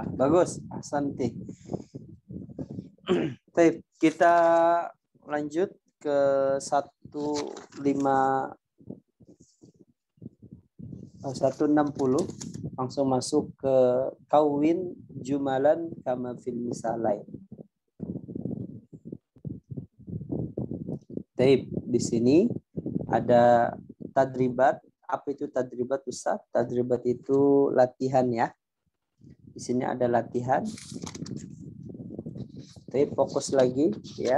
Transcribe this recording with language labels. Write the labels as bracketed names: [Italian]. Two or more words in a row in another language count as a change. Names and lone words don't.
[Indonesian] Bagus, ahsanti. Taib, kita lanjut ke 160, langsung masuk ke [Arabic] كوّن جملا كما في المثالين. [Indonesian] Taib, di sini ada tadribat. Apa itu tadribat, Ustaz? Tadribat itu latihan ya. Di sini ada latihan. Taib, fokus lagi ya.